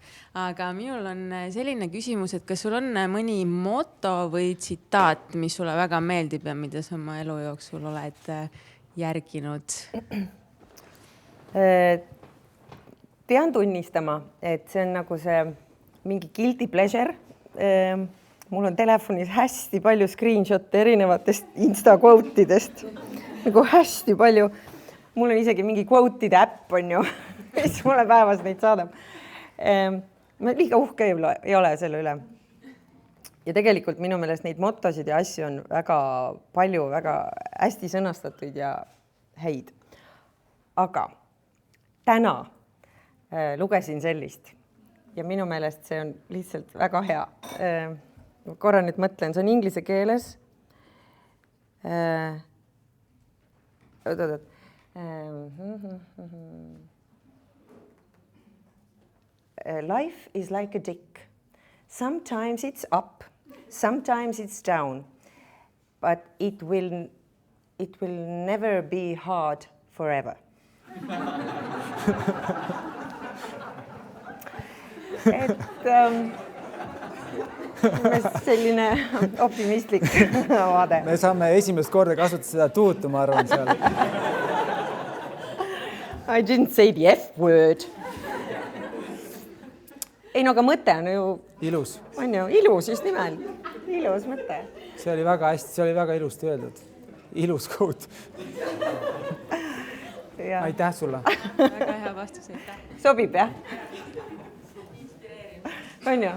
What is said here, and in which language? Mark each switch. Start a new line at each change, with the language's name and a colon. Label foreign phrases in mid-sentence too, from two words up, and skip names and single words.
Estonian: Aga minul on selline küsimus, et kas sul on mõni moto või tsitaat, mis sulle väga meeldib ja mida sa oma elu jooksul oled järginud? Pean tunnistama, et see on nagu see mingi
English: guilty pleasure.
Estonian: Mul on telefonis hästi palju screenshot'e erinevatest Insta-quote'idest. Nagu hästi palju. Mul on isegi mingi quote'ide äpp on ju, mis mulle päevas neid saadab. Ma liiga uhke ei ole selle üle. Ja tegelikult minu meelest neid motosid ja asju on väga palju, väga hästi sõnastatud ja häid. Aga täna lugesin sellist ja minu meelest see on lihtsalt väga hea. Korra nüüd mõtlen, see on inglise keeles.
English: Life is like a dick. Sometimes it's up, sometimes it's down, but it will never be hard forever.
Estonian: selline optimistlik vaade. Me saame esimest korda kasutada seda tuutu, ma arvan, seal.
English: I didn't say the F-word.
Estonian: Ei, no aga mõte on ju... Ilus. On ju, ilus just nimel. Ilus mõte. See oli väga hästi, see oli väga ilusti öeldud. Ilus quote. Aitäh sulle. Väga hea vastus, aitäh. Sobib, jah? On ju?